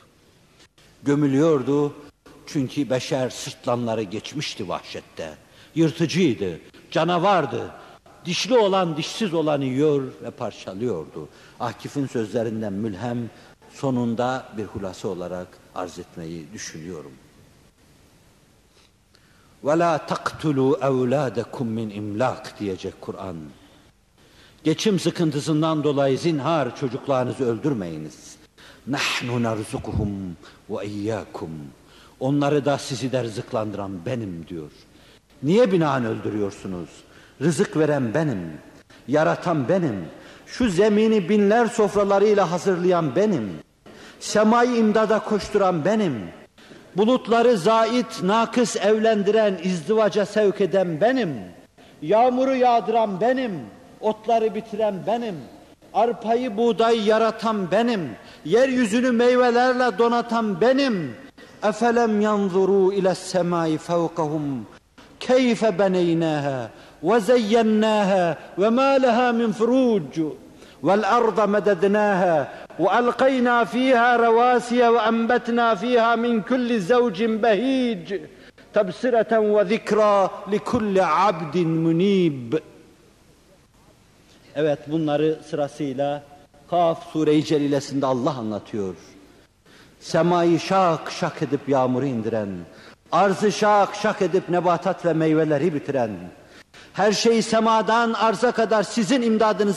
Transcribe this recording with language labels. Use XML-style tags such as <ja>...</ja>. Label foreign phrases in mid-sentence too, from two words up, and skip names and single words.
<tr>Gömülüyordu çünkü beşer sırtlanları geçmişti vahşette. Yırtıcıydı, canavardı. Dişli olan dişsiz olanı yiyor ve parçalıyordu. Akif'in sözlerinden mülhem sonunda bir hulasa olarak arz etmeyi düşünüyorum.</tr> <ar>وَلَا تَقْتُلُوا اَوْلَادَكُمْ مِنْ اِمْلَاقٍ</ar> <tr>diyecek Kur'an. Geçim sıkıntısından dolayı zinhar çocuklarınızı öldürmeyiniz.</tr> <ar>نَحْنُ نَرْزُقُهُمْ وَاِيَّاكُمْ.</ar> <tr>Onları da sizi de rızıklandıran benim diyor. Niye binaen öldürüyorsunuz? Rızık veren benim, yaratan benim, şu zemini binler sofralarıyla hazırlayan benim, semayı imdada koşturan benim, bulutları zait, nakıs evlendiren, izdivaca sevk eden benim, yağmuru yağdıran benim, otları bitiren benim, arpayı buğdayı yaratan benim, yeryüzünü meyvelerle donatan benim.</tr> <ar>اَفَلَمْ يَنْظُرُوا اِلَى السَّمَاءِ فَوْقَهُمْ كَيْفَ بَنَيْنَاهَا وَزَيَّنَّاهَا وَمَا لَهَا مِنْ فُرُوجٍ وَالْأَرْضَ مَدَدْنَاهَا وَأَلْقَيْنَا فِيهَا رَوَاسِيَ وَأَنْبَتْنَا فِيهَا مِنْ كُلِّ زَوْجٍ بَهِيجٍ تَبْصِرَةً وَذِكْرَى لِكُلِّ عَبْدٍ مُنِيبٍ.</ar> <tr>Evet, bunları sırasıyla Kaf Sure-i Celilesinde Allah anlatıyor. Semayı şak şak edip yağmuru indiren, arzı şak şak edip nebatat ve meyveleri bitiren, her şeyi semadan arza kadar sizin imdadınıza</tr>